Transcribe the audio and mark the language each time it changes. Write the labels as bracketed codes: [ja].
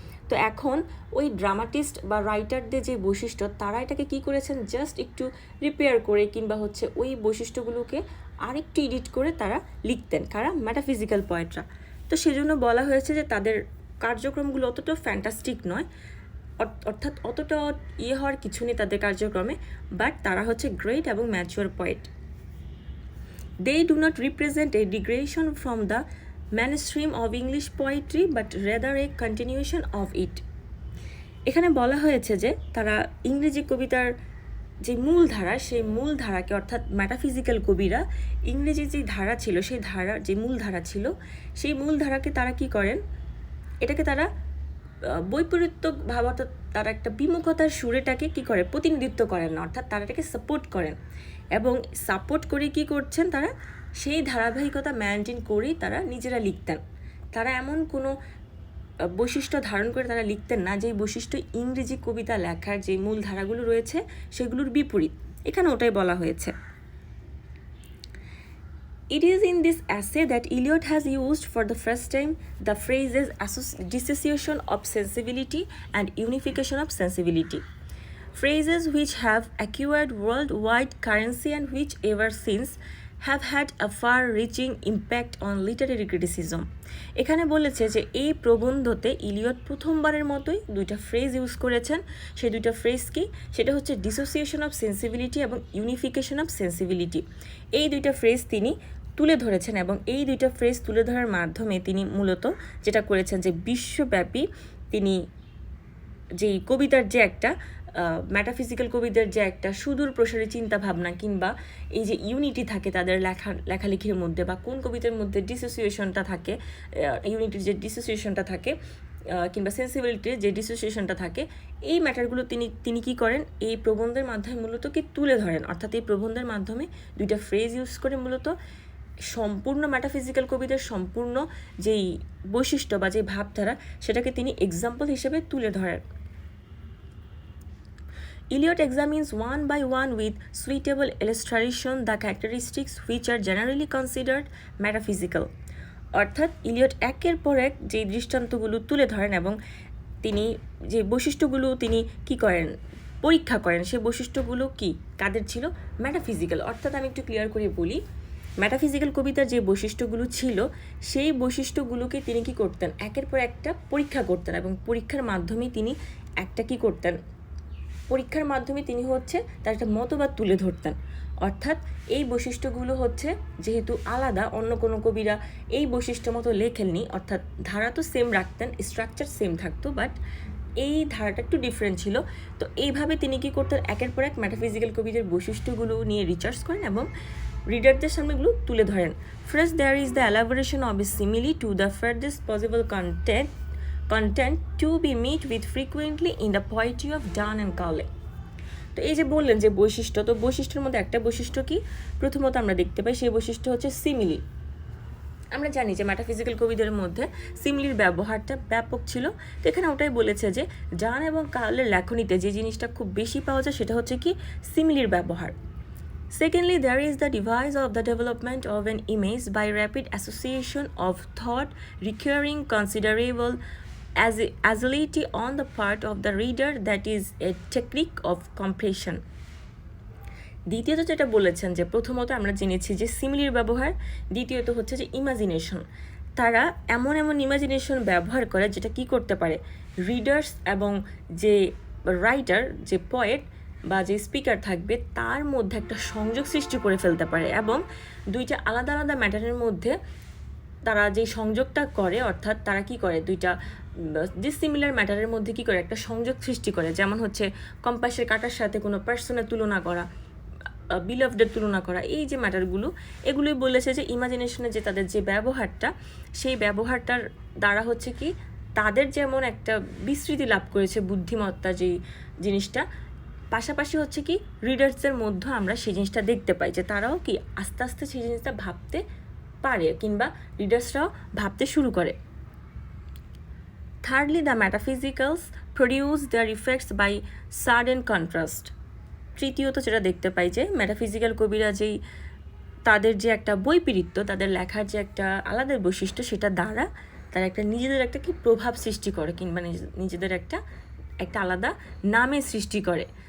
[bn] তো এখন ওই ড্রামাটিস্ট বা রাইটারদের যে বৈশিষ্ট্য তারা এটাকে কী করেছেন, জাস্ট একটু রিপেয়ার করে কিংবা হচ্ছে ওই বৈশিষ্ট্যগুলোকে আরেকটু এডিট করে তারা লিখতেন, কারা মেটাফিজিক্যাল পয়েন্টরা। তো সেজন্য বলা হয়েছে যে তাদের কার্যক্রমগুলো অতটা ফ্যান্টাস্টিক নয়, অর্থাৎ অতটা হওয়ার কিছু নেই তাদের কার্যক্রমে, বাট তারা হচ্ছে গ্রেট এবং mature point. [en] They do not represent a degradation from the mainstream of English poetry but rather a continuation of it. [bn] এখানে বলা হয়েছে যে তারা ইংরেজি কবিতার যে মূল ধারা সেই মূল ধারাকে, অর্থাৎ মেটাফিজিক্যাল কবিরা ইংরেজি যে ধারা ছিল সেই ধারা যে মূল ধারা ছিল সেই মূল ধারাকে তারা কি করেন, এটাকে তারা বৈপরীত্য ভাব, অর্থাৎ তারা একটা বিমুখতার সুরেটাকে কি করে প্রতিনিধিত্ব করেন না, অর্থাৎ তারা এটাকে সাপোর্ট করেন এবং সাপোর্ট করে কি করছেন, তারা সেই ধারাবাহিকতা মেনটেন করেই তারা নিজেরা লিখতেন। তারা এমন কোনো বৈশিষ্ট্য ধারণ করে তারা লিখতেন না যেই বৈশিষ্ট্য ইংরেজি কবিতা লেখার যে মূল ধারাগুলো রয়েছে সেগুলোর বিপরীত। এখানে ওটাই বলা হয়েছে। [en] It is in this essay that Eliot has used for the first time the phrases dissociation of sensibility and unification of sensibility, phrases which have acquired worldwide currency and which ever since have had a far-reaching impact on literary criticism. [bn] এখানে বলেছে যে এই প্রবন্ধতে Eliot প্রথমবারের মতোই দুইটা phrase use করেছেন। সেই দুইটা ফ্রেজ কি, সেটা হচ্ছে ডিসোসিয়েশন অফ সেন্সিবিলিটি এবং ইউনিফিকেশন অফ সেন্সিবিলিটি। এই দুইটা ফ্রেজ তিনি তুলে ধরেছেন এবং এই দুইটা ফ্রেজ তুলে ধরার মাধ্যমে তিনি মূলত যেটা করেছেন যে বিশ্বব্যাপী তিনি যেই কবিতার যে একটা মেটাফিজিক্যাল কবিদের যে একটা সুদূর প্রসারী চিন্তাভাবনা কিংবা এই যে ইউনিটি থাকে তাদের লেখালেখির মধ্যে বা কোন কবিতার মধ্যে ডিসোসিয়েশনটা থাকে, ইউনিটির যে ডিসোসিয়েশনটা থাকে কিংবা সেন্সিবিলিটির যে ডিসোসিয়েশনটা থাকে, এই ম্যাটারগুলো তিনি কী করেন এই প্রবন্ধের মাধ্যমে মূলত কি তুলে ধরেন। অর্থাৎ এই প্রবন্ধের মাধ্যমে দুইটা ফ্রেজ ইউজ করে মূলত সম্পূর্ণ মেটাফিজিক্যাল কবিদের সম্পূর্ণ যেই বৈশিষ্ট্য বা যে ভাবধারা সেটাকে তিনি এক্সাম্পল হিসেবে তুলে ধরেন। [en] Eliot examines one by one with suitable illustration the characteristics which are generally considered metaphysical. [bn] অর্থাৎ ইলিয়ট একের পর এক যে দৃষ্টান্তগুলো তুলে ধরেন এবং তিনি যে বৈশিষ্ট্যগুলো তিনি কি করেন, পরীক্ষা করেন, সেই বৈশিষ্ট্যগুলো কি কাদের ছিল, মেটাফিজিক্যাল। অর্থাৎ আমি একটু ক্লিয়ার করে বলি, মেটাফিজিক্যাল কবিতার যে বৈশিষ্ট্যগুলো ছিল সেই বৈশিষ্ট্যগুলোকে তিনি কি করতেন, একের পর একটা পরীক্ষা করতেন, এবং পরীক্ষার মাধ্যমে তিনি একটা কি করতেন, পরীক্ষার মাধ্যমে তিনি হচ্ছে তার একটা মতবাদ তুলে ধরতেন। অর্থাৎ এই বৈশিষ্ট্যগুলো হচ্ছে যেহেতু আলাদা, অন্য কোনো কবিরা এই বৈশিষ্ট্য মতো লেখেননি, অর্থাৎ ধারা তো সেম রাখতেন, স্ট্রাকচার সেম থাকতো, বাট এই ধারাটা একটু ডিফারেন্ট ছিল। তো এইভাবে তিনি কি করতেন, একের পর এক মেটাফিজিক্যাল কবিদের বৈশিষ্ট্যগুলো নিয়ে রিসার্চ করেন এবং রিডারদের সামনে এগুলো তুলে ধরেন। [en] First there is the elaboration of a simile to the farthest possible content to be met with frequently in the poetry of Donne and Cowley. [bn] তো এই যে বললেন যে বৈশিষ্ট্য, তো বৈশিষ্ট্যের মধ্যে একটা বৈশিষ্ট্য কি প্রথমত আমরা দেখতে পাই, সেই বৈশিষ্ট্য হচ্ছে সিমিলি। আমরা জানি যে মেটাফিজিক্যাল কবিদের মধ্যে সিমিলির ব্যবহারটা ব্যাপক ছিল। তো এখানে ওটাই বলেছে যে ডান এবং কাউলের লেখনীতে যে জিনিসটা খুব বেশি পাওয়া যায় সেটা হচ্ছে কি সিমিলির ব্যবহার। [en] Secondly, there is the device of the development of an image by rapid association of thought requiring considerable agility on the part of the reader, that is a technique of compression. [bn] দ্বিতীয়ত যেটা বলেছেন যে প্রথমত আমরা জেনেছি যে সিমিলির ব্যবহার, দ্বিতীয়ত হচ্ছে যে ইমাজিনেশন। তারা এমন এমন ইমাজিনেশন ব্যবহার করে যেটা কি করতে পারে, রিডার্স এবং যে রাইটার, যে পয়েট বা যে স্পিকার থাকবে তার মধ্যে একটা সংযোগ সৃষ্টি করে ফেলতে পারে, এবং দুইটা আলাদা আলাদা ম্যাটারের মধ্যে তারা যে সংযোগটা করে, অর্থাৎ তারা কি করে, দুইটা ডিসিমিলার ম্যাটারের মধ্যে কি করে একটা সংযোগ সৃষ্টি করে। যেমন হচ্ছে কম্পাসের কাঁটার সাথে কোনো পার্সনের তুলনা করা, বিলভডের তুলনা করা, এই যে ম্যাটারগুলো, এগুলোই বলেছে যে ইমাজিনেশনে যে তাদের যে ব্যবহারটা, সেই ব্যবহারটার দ্বারা হচ্ছে কি তাদের যেমন একটা বিস্তৃতি লাভ করেছে বুদ্ধিমত্তা যেই জিনিসটা, পাশাপাশি হচ্ছে কি রিডার্সদের মধ্যে আমরা সেই জিনিসটা দেখতে পাই যে তারাও কি আস্তে আস্তে সেই জিনিসটা ভাবতে পারে, কিংবা রিডার্সরাও ভাবতে শুরু করে। [en] Thirdly, the metaphysicals produce their effects by sudden contrast. [bn] তৃতীয়ত যেটা দেখতে পাই যে মেটাফিজিক্যাল কবিরা যেই তাদের যে একটা বৈপরীত্য, তাদের লেখার যে একটা আলাদা বৈশিষ্ট্য, সেটা দ্বারা তারা একটা নিজেদের একটা কি প্রভাব সৃষ্টি করে, কিংবা নিজেদের একটা আলাদা নামে সৃষ্টি করে।